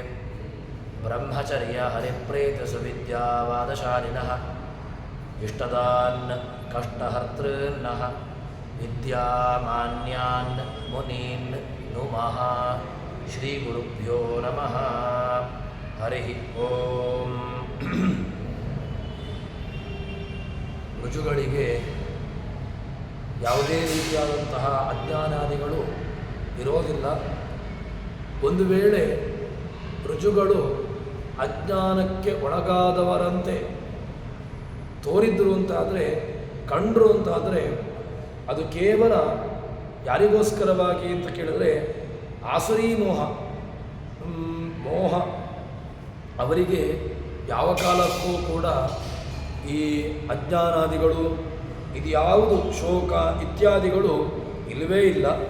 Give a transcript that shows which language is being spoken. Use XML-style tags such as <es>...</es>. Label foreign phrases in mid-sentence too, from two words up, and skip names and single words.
<sa>ब्रह्मचर्यहरिप्रीतिसुविद्यावादशालिनः इष्टदान् कष्टहर्तॄन्नः विद्यामान्यान् मुनीन् नुमः। श्रीगुरुभ्यो नमः। हरिः ओम्।</sa> <kn>ರುಜುಗಳಿಗೆ ಯಾವುದೇ ರೀತಿಯಾದಂತಹ ಅಜ್ಞಾನಾದಿಗಳು ಇರೋದಿಲ್ಲ. ಒಂದು ವೇಳೆ ರುಜುಗಳು ಅಜ್ಞಾನಕ್ಕೆ ಒಳಗಾದವರಂತೆ ತೋರಿದ್ರು ಅಂತಾದರೆ, ಕಂಡ್ರು ಅಂತಾದರೆ, ಅದು ಕೇವಲ ಯಾರಿಗೋಸ್ಕರವಾಗಿ ಅಂತ ಕೇಳಿದ್ರೆ ಆಸುರೀ ಮೋಹ ಅವರಿಗೆ ಯಾವ ಕಾಲಕ್ಕೂ ಕೂಡ ಈ ಅಜ್ಞಾನಾದಿಗಳು ಇದು ಯಾವುದು ಶೋಕ ಇತ್ಯಾದಿಗಳು ಇಲ್ಲವೇ ಇಲ್ಲ.</kn>